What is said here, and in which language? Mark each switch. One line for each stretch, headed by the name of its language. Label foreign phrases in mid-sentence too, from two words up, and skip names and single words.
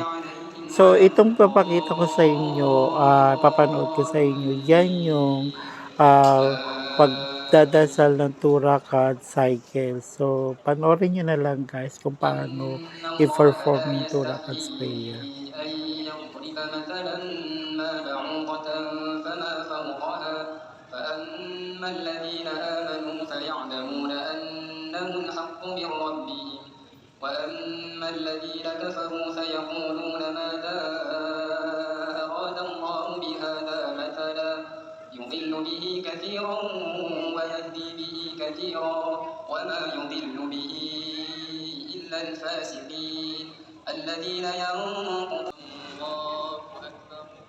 Filipino: So, itong papakita ko sa inyo, papanood ko sa inyo, yan yung pagdadasal ng 2 rakat cycle. So, panoorin nyo na lang guys kung paano i-perform yung 2 rakat prayer.
Arabic: فأما الذين آمنوا فيعلمون أنه الحق من ربهم وأما الذين كفروا فيقولون ماذا أراد الله بهذا مثلا يضل به كثيرا ويهدي به كثيرا وما يضل به إلا الفاسقين الذين ينقضون الله أكبر